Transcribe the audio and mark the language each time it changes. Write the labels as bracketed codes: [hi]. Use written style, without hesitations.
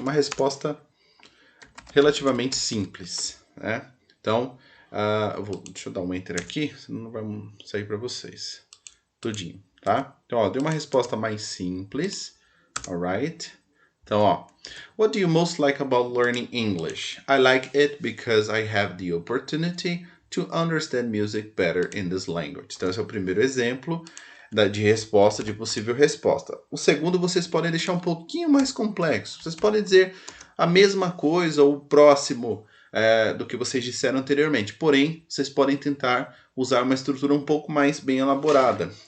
[pt] Uma resposta relativamente simples, né? Então, deixa eu dar um enter aqui, senão não vai sair para vocês tudinho, tá? Então, deu uma resposta mais simples, alright? Então, ó. [en] What do you most like about learning English? I like it because I have the opportunity to understand music better in this language. [pt] Então, esse é o primeiro exemplo de resposta, de possível resposta. O segundo, vocês podem deixar um pouquinho mais complexo. Vocês podem dizer a mesma coisa ou próximo do que vocês disseram anteriormente. Porém, vocês podem tentar usar uma estrutura um pouco mais bem elaborada.